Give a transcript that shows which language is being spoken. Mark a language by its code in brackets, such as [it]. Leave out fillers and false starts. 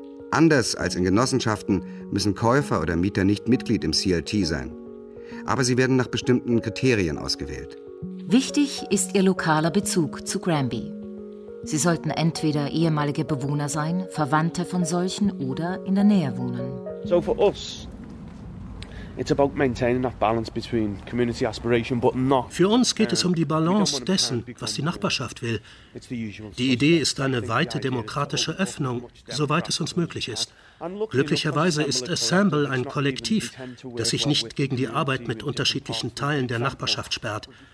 [de] Anders als in Genossenschaften müssen Käufer oder Mieter nicht Mitglied im CLT sein. Aber sie werden nach bestimmten Kriterien ausgewählt. Wichtig ist ihr lokaler Bezug zu Granby. Sie sollten entweder ehemalige Bewohner sein, Verwandte von solchen oder in der Nähe wohnen. [en] So for us. It's about maintaining that balance between community aspiration, but not. [de] Für uns geht es um die Balance dessen, was die Nachbarschaft will. Die Idee ist eine weite demokratische Öffnung, soweit es uns möglich ist. Glücklicherweise ist Assemble ein Kollektiv, das sich nicht gegen die Arbeit mit unterschiedlichen Teilen der Nachbarschaft sperrt.